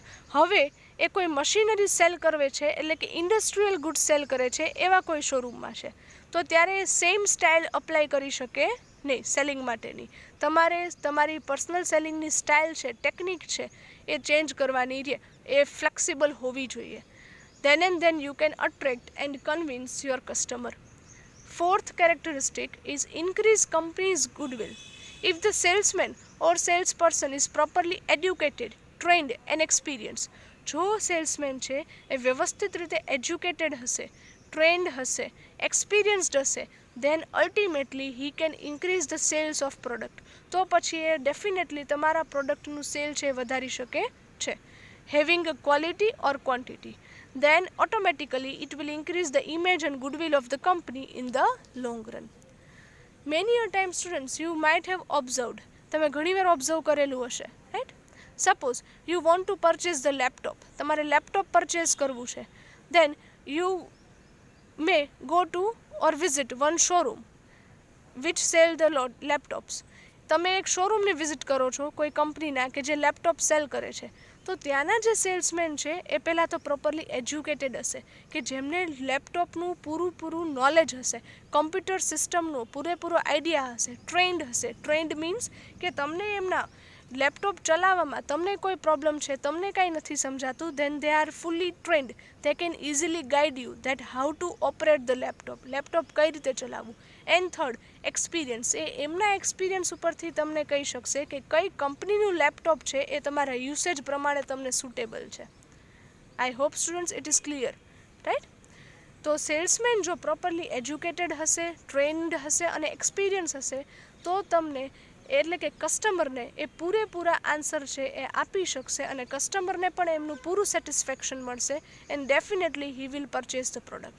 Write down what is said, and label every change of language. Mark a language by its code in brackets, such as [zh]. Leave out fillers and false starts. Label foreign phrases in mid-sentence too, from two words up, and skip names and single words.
[gu] હવે એ કોઈ [en] machinery sell [gu] કરે છે, એટલે કે [en] industrial goods sell [gu] કરે છે એવા કોઈ શોરૂમમાં છે. તો ત્યારે [en] same style apply [gu] કરી શકે નહીં સેલિંગ માટેની. તમારે તમારી [en] personal sellingની [gu] સ્ટાઇલ છે, ટેકનિક છે, એ ચેન્જ કરવાની રહે, એ ફ્લેક્સિબલ હોવી જોઈએ. [en] Then and then you can attract and convince your customer. Fourth characteristic is increase company's goodwill. If the salesman or salesperson is properly educated, trained and experienced, [gu] જો સેલ્સમેન છે એ વ્યવસ્થિત રીતે એજ્યુકેટેડ હશે, ટ્રેન્ડ હશે, એક્સપિરિયન્સ્ડ હશે, [en] then ultimately he can increase the sales of product. [gu] તો પછી એ ડેફિનેટલી તમારા પ્રોડક્ટનું સેલ છે એ વધારી શકે છે. [en] Having a quality or quantity, then automatically it will increase the image and goodwill of the company in the long run. Many a time students you might have observed, [gu] તમે ઘણીવાર ઓબ્ઝર્વ કરેલું હશે, રાઈટ? [en] suppose you want to purchase the laptop, [gu] તમારે લેપટોપ પરચેસ કરવું છે, [en] then you may go to or visit one showroom which sell the laptops. [gu] તમે એક શોરૂમને વિઝિટ કરો છો કોઈ કંપનીના કે જે લેપટોપ સેલ કરે છે, તો ત્યાંના જે સેલ્સમેન છે એ પહેલાં તો [en] properly educated [gu] હશે, કે જેમને લેપટોપનું પૂરું નોલેજ હશે, [en] computer systemનો [gu] પૂરેપૂરો આઈડિયા હશે, ટ્રેન્ડ હશે. [en] trained means [gu] કે તમને એમના લેપટોપ ચલાવવામાં તમને કોઈ પ્રોબ્લેમ છે, તમને કાંઈ નથી સમજાતું, [en] then they are fully trained. They can easily guide you that how to operate the laptop. [gu] લેપટોપ કઈ રીતે ચલાવવું. [en] and third, experience. [gu] એ એમના એક્સપિરિયન્સ ઉપરથી તમને કહી શકશે કે કઈ કંપનીનું લેપટોપ છે એ તમારા યુસેજ પ્રમાણે તમને સુટેબલ છે. [en] I hope students it is clear, right? [gu] તો સેલ્સમેન જો [en] properly educated [gu] હશે, ટ્રેન્ડ હશે અને એક્સપિરિયન્સ હશે, તો તમને એટલે કે કસ્ટમરને એ પૂરેપૂરા આન્સર છે એ આપી શકશે અને કસ્ટમરને પણ એમનું પૂરું સેટિસ્ફેક્શન મળશે, [en] and definitely he will purchase the product.